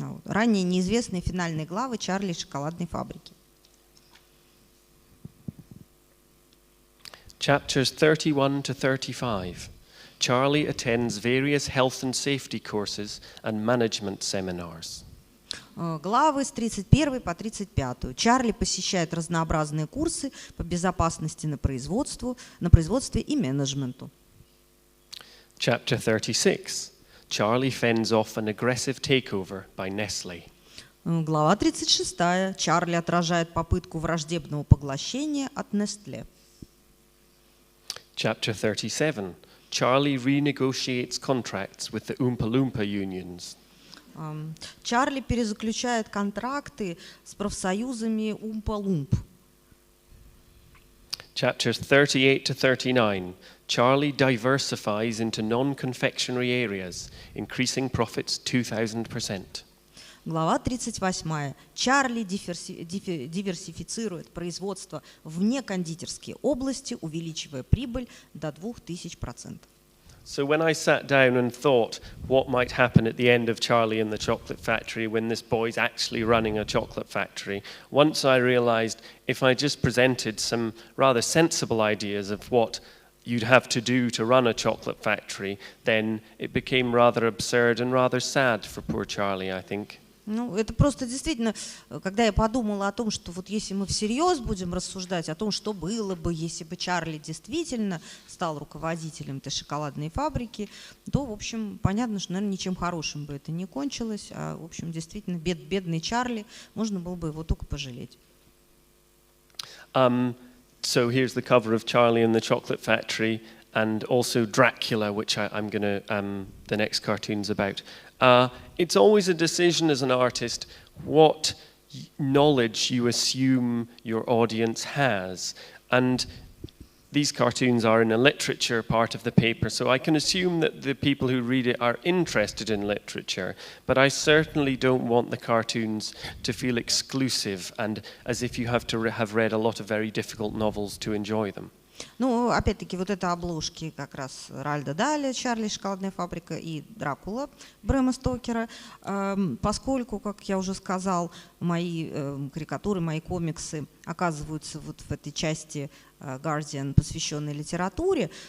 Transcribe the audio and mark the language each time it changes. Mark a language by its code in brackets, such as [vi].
[ru] Ранее неизвестные финальные главы Чарли и шоколадной фабрики. [en] Chapters 31 to 35. Charlie attends various health and safety courses and management seminars. [ru] Главы с 31 по 35. Чарли посещает разнообразные курсы по безопасности на производстве и менеджменту. [en] Chapter 36. Charlie fends off an aggressive takeover by Nestle. [ru] Глава 36. Чарли отражает попытку враждебного поглощения от Nestle. [en] Chapter 37. Charlie renegotiates contracts with the Oompa Loompa unions. [ru] Чарли перезаключает контракты с профсоюзами Умпа-Лумп. [en] Chapters 38 to 39. Charlie diversifies into non-confectionery areas, increasing profits 2,000%. [ru] Глава 38. Чарли диверсифицирует производство в некондитерские области, увеличивая прибыль до 2000%. [en] So when I sat down and thought what might happen at the end of Charlie and the Chocolate Factory when this boy's actually running a chocolate factory, once I realized if I just presented some rather sensible ideas of what you'd have to do to run a chocolate factory, then it became rather absurd and rather sad for poor Charlie, I think. [ru] Ну, это просто действительно, когда я подумала о том, что вот если мы всерьез будем рассуждать о том, что было бы, если бы Чарли действительно стал руководителем этой шоколадной фабрики, то, в общем, понятно, что, наверное, ничем хорошим бы это не кончилось, а, в общем, действительно, бедный Чарли, можно было бы его только пожалеть. [en] So here's the cover of Charlie and the Chocolate Factory, and also Dracula, which I'm going to, the next cartoon's about. It's always a decision as an artist what knowledge you assume your audience has. And these cartoons are in a literature part of the paper, so I can assume that the people who read it are interested in literature, but I certainly don't want the cartoons to feel exclusive and as if you have to have read a lot of very difficult novels to enjoy them. [ru] Ну, опять-таки, вот это обложки как раз Ральда Даля, Чарли, шоколадная фабрика и Дракула Брэма Стокера, поскольку, как я уже сказал, мои карикатуры, мои комиксы оказываются вот в этой части Guardian, посвященной литературе.